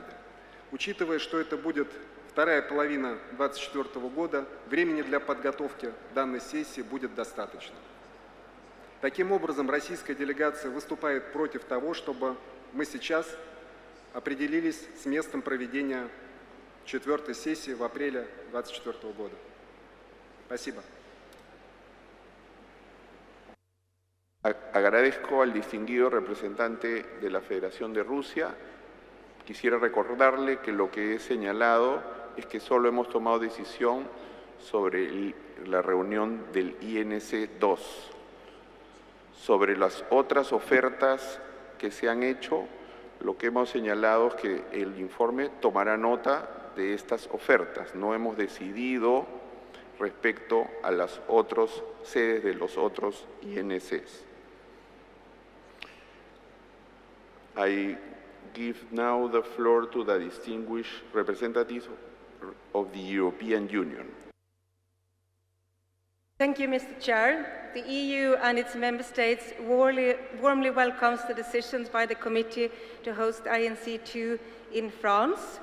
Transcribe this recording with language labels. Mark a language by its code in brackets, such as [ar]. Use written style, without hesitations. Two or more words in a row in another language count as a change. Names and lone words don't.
[ru] Учитывая, что это будет вторая половина 2024 года, времени для подготовки данной сессии будет достаточно. Таким образом, российская делегация выступает против того, чтобы мы сейчас определились с местом проведения 4-й сессии в апреле 2024 года. Спасибо. [es] Agradezco al distinguido representante de la Federación de Rusia. Quisiera recordarle que lo que he señalado es que solo hemos tomado decisión sobre la reunión del INC-2. Sobre las otras ofertas que se han hecho, lo que hemos señalado es que el informe tomará nota de estas ofertas. No hemos decidido respecto a las otras sedes de los otros INCs. [en] I give now the floor to the distinguished representatives of the European Union. Thank you, Mr. Chair. The EU and its member states warmly welcomes the decisions by the committee to host INC-2 in France.